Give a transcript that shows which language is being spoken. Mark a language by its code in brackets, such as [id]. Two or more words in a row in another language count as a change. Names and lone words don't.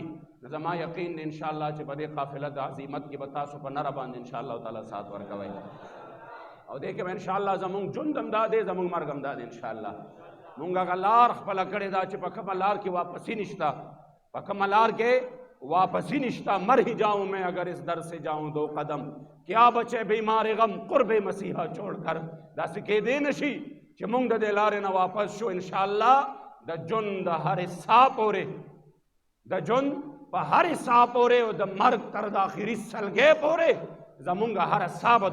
[ps] زما یقین دی انشاءالله چې په دې قافله د عظمت کې به تاسو په نره باندې [ar] انشاءالله تعالی [ps] سات ورکوئ او دې کې به انشاءالله زمونږ ژوند هم دا دی زمونږ مرګ هم دا دی انشاءالله. مونږ هغه لار خپله کړې ده چې په کومه لار کې واپسي نشته په کومه لار کې واپسی نشتا. [ur] مر ہی جاؤں میں اگر اس در سے جاؤں 2 قدم کیا بچے بیمار غم قرب مسیحا چھوڑ کر. [ps] داسې کېدی نشي چې موږ د دې لارې نه واپس شو. انشاءالله د ژوند د هرې ساه پورې د ژوند په هرې ساه پورې او د مرګ تر د آخري سلګۍ پورې زمونږ هره ساه به